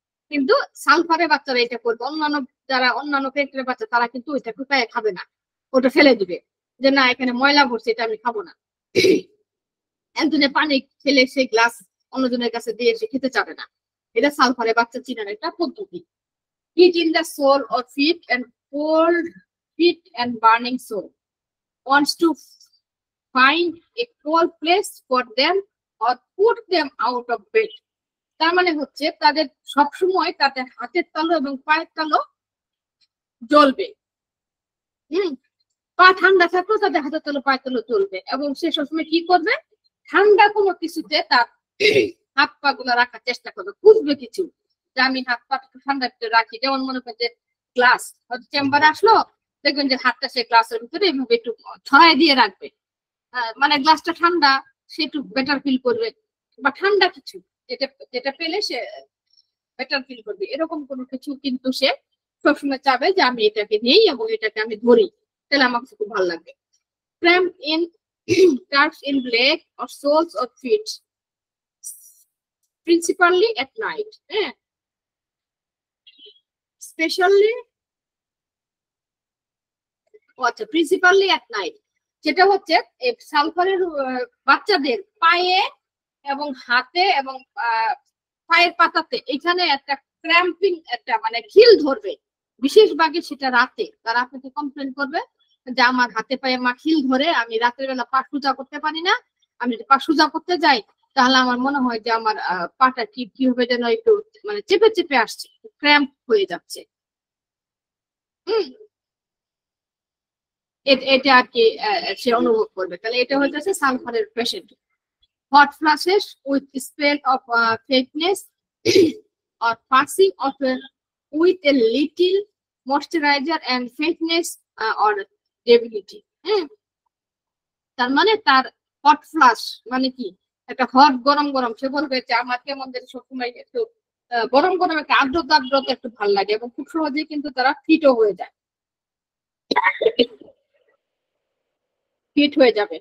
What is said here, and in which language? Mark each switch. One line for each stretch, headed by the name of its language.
Bangla: কিন্তু সালফারের বাচ্চারা এটা করবে, অন্যান্য যারা অন্যান্য পেটের বাচ্চা তারা কিন্তু ওইটা টুকায় খাবে না, ওটা ফেলে দিবে, যে না এখানে ময়লা ভরছে, এটা আমি খাবো না। একজনের পানি ফেলে সেই গ্লাস অন্যজনের কাছে দিয়ে সে খেতে চাবে না। এটা সালফারের বাচ্চা চিনার একটা পদ্ধতি।
English: Heat in the sole or feet and cold feet and burning sole. Wants to find a cold place for them or put them out of bed.
Bangla: তার মানে হচ্ছে তাদের সবসময় তাদের হাতের তালু এবং পায়ের তালু জ্বলবে। পা ঠান্ডা থাকলেও তাদের হাতের তালু পায়ের তালু জ্বলবে, এবং সে সবসময় কি করবে, ঠান্ডা কোনো কিছুতে তার হাত পা গুলো রাখার চেষ্টা করবে, খুঁজবে কিছু যে আমি হাত পা ঠান্ডা ভিতরে রাখি। যেমন মনে করেন যে গ্লাস, হয়তো চেম্বারে আসলো, দেখবেন যে হাতটা সে গ্লাসের ভিতরে এইভাবে একটু ছড়াই দিয়ে রাখবে, মানে গ্লাসটা ঠান্ডা, সে একটু বেটার ফিল করবে, বা ঠান্ডা কিছু যেটা যেটা পেলে সে বেটার ফিল করবে, এরকম কোনো কিছু কিন্তু সে সবসময় চাবে যে আমি এটাকে নেই এবং এটাকে আমি ধরি, তাহলে আমার কাছে খুব ভালো লাগবে।
English: Cramp in cuts in leg or soles or feet, principally at night. Especially principally at night,
Bangla: যেটা হচ্ছে সালফারের বাচ্চাদের পায়ে এবং হাতে এবং পায়ের পাতাতে এখানে একটা ক্র্যাম্পিং, একটা মানে খিল ধরবে বিশেষ ভাগে, সেটা রাতে। তারা আপনাকে কমপ্লেন করবে যে আমার হাতে পায়ে মা খিল ধরে, আমি রাতের বেলা পা সোজা করতে পারি না, আমি যদি পা সোজা করতে যাই তাহলে আমার মনে হয় যে আমার পাটা কি হবে যেন একটু মানে চেপে চেপে আসছে, ক্র্যাম্প হয়ে যাচ্ছে। এটা আর কি সে অনুভব করবে, তাহলে এটা হচ্ছে সালফারের patient.
English: Hot flushes with spell of faintness or passing of with a little moisturizer and faintness or debility.
Bangla: তার মানে তার হট ফ্লাশ মানে কি, একটা হট গরম গরম, সে বলবে যে আমার কেমন যেন সবসময় একটু গরম গরম একটা আর্দ্রতা আর্দ্রতা একটু ভালো লাগে, এবং খুব সহজেই কিন্তু তারা ফিটও হয়ে যায়, ফিট হয়ে যাবে।